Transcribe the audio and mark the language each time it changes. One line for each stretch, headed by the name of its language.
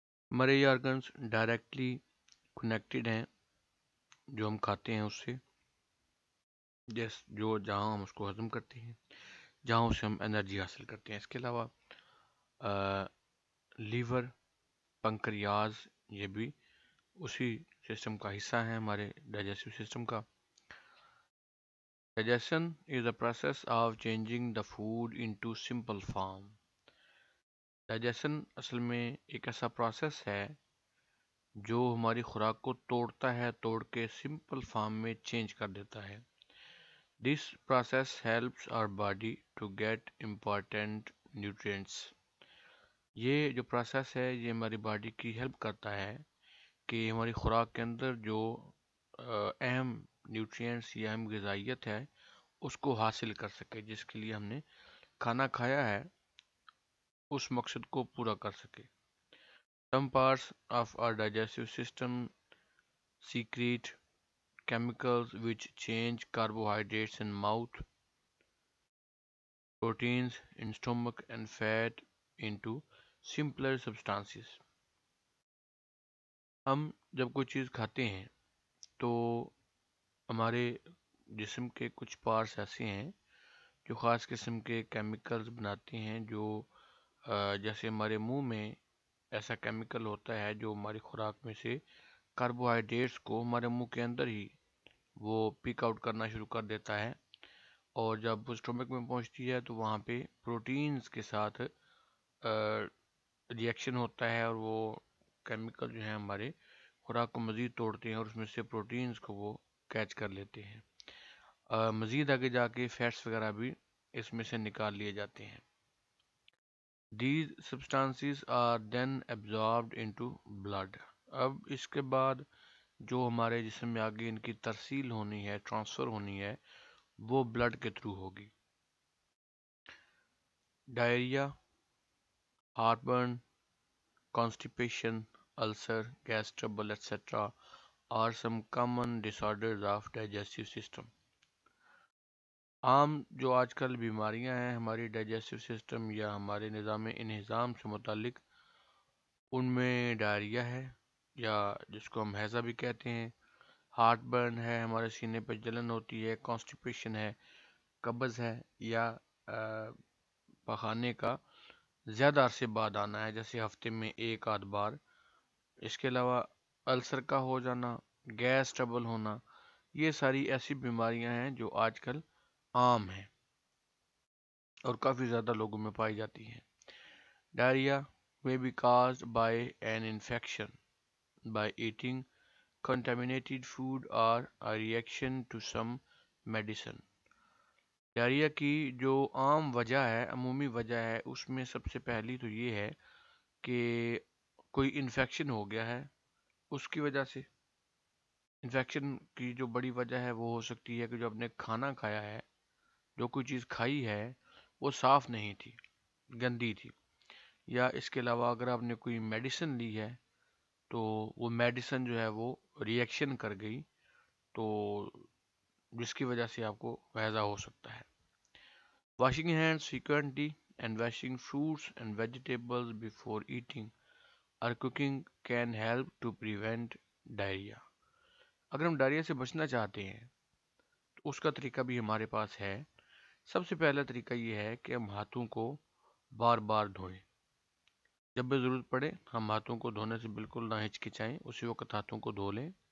Urdu: ہمارے یہ organs directly connected ہیں جو ہم کھاتے ہیں اس سے، جہاں ہم اس کو ہضم کرتے ہیں، جہاں اسے ہم انرجی حاصل کرتے ہیں. اس کے علاوہ لیور، پنکریاز، یہ بھی اسی سسٹم کا حصہ ہیں ہمارے ڈائجسٹو سسٹم کا.
English: Digestion is the process of changing the food into simple form.
Urdu: Digestion اصل میں ایک ایسا پروسیس ہے جو ہماری خوراک کو توڑتا ہے، توڑ کے سمپل فارم میں چینج کر دیتا ہے.
English: This process helps our body to get important nutrients.
Urdu: یہ جو پروسیس ہے یہ ہماری باڈی کی ہیلپ کرتا ہے کہ ہماری خوراک کے اندر جو اہم نیوٹرینٹس یا اہم غذائیت ہے اس کو حاصل کر سکے، جس کے لیے ہم نے کھانا کھایا ہے اس مقصد کو پورا کر سکے.
English: Some parts of our digestive system secrete chemicals which change carbohydrates in mouth, proteins in stomach and fat into simpler substances.
Urdu: ہم جب کوئی چیز کھاتے ہیں تو ہمارے جسم کے کچھ پارٹس ایسے ہیں جو خاص قسم کے کیمیکلز بناتے ہیں، جو جیسے ہمارے منہ میں ایسا کیمیکل ہوتا ہے جو ہماری خوراک میں سے کاربوہائیڈریٹس کو ہمارے منہ کے اندر ہی وہ پک آؤٹ کرنا شروع کر دیتا ہے، اور جب وہ اسٹومک میں پہنچتی ہے تو وہاں پہ پروٹینز کے ساتھ ریئیکشن ہوتا ہے، اور وہ کیمیکل جو ہیں ہمارے خوراک کو مزید توڑتے ہیں اور اس میں سے پروٹینز کو وہ کیچ کر لیتے ہیں. مزید آگے جا کے فیٹس وغیرہ بھی اس میں سے نکال لیے جاتے ہیں.
English: These substances are then absorbed into blood.
Urdu: اب اس کے بعد جو ہمارے جسم میں آگے ان کی ترسیل ہونی ہے، ٹرانسفر ہونی ہے، وہ بلڈ کے تھرو ہوگی.
English: Diarrhoea, heartburn, constipation, ulcer, gas trouble, etc. are some common disorders of digestive system.
Urdu: عام جو آج کل بیماریاں ہیں ہماری ڈائجسٹو سسٹم یا ہمارے نظام انہضام سے متعلق، ان میں ڈائریا ہے یا جس کو ہم ہیضہ بھی کہتے ہیں، ہارٹ برن ہے، ہمارے سینے پہ جلن ہوتی ہے، کانسٹیپیشن ہے، قبض ہے، یا پخانے کا زیادہ عرصے بعد آنا ہے جیسے ہفتے میں ایک آدھ بار. اس کے علاوہ السر کا ہو جانا، گیس ٹربل ہونا، یہ ساری ایسی بیماریاں ہیں جو آج کل عام ہیں اور کافی زیادہ لوگوں میں پائی جاتی ہیں.
English: Diarrhoea may be caused by an infection, by eating contaminated food or a reaction to some medicine.
Urdu: Diarrhoea کی جو عام وجہ ہے، عمومی وجہ ہے، اس میں سب سے پہلی تو یہ ہے کہ کوئی انفیکشن ہو گیا ہے. اس کی وجہ سے انفیکشن کی جو بڑی وجہ ہے وہ ہو سکتی ہے کہ جو آپ نے کھانا کھایا ہے، جو کوئی چیز کھائی ہے وہ صاف نہیں تھی، گندی تھی. یا اس کے علاوہ اگر آپ نے کوئی میڈیسن لی ہے تو وہ میڈیسن جو ہے وہ ریئیکشن کر گئی، تو جس کی وجہ سے آپ کو ہیضہ ہو سکتا ہے.
English: Washing hands frequently and washing fruits and vegetables before eating or cooking can help to prevent diarrhea.
Urdu: اگر ہم ڈائریا سے بچنا چاہتے ہیں تو اس کا طریقہ بھی ہمارے پاس ہے. سب سے پہلا طریقہ یہ ہے کہ ہم ہاتھوں کو بار بار دھوئیں. جب بھی ضرورت پڑے ہم ہاتھوں کو دھونے سے بالکل نہ ہچکچائیں، اسی وقت ہاتھوں کو دھو لیں.